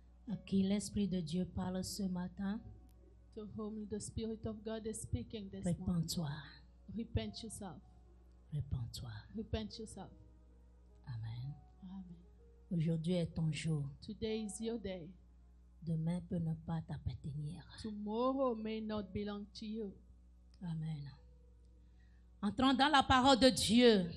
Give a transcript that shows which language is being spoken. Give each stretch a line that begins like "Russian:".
French: À qui l'Esprit de Dieu parle ce matin,
English: To whom the Spirit of God is speaking this morning.
French: répands-toi,
English: Repent yourself.
French: répands-toi.
English: Repent yourself. Amen. Amen.
French: Aujourd'hui est ton jour.
English: Today is your day.
French: Demain peut ne pas t'appartenir.
English: Tomorrow may not belong to you. Amen.
French: Entrons dans la parole de Dieu.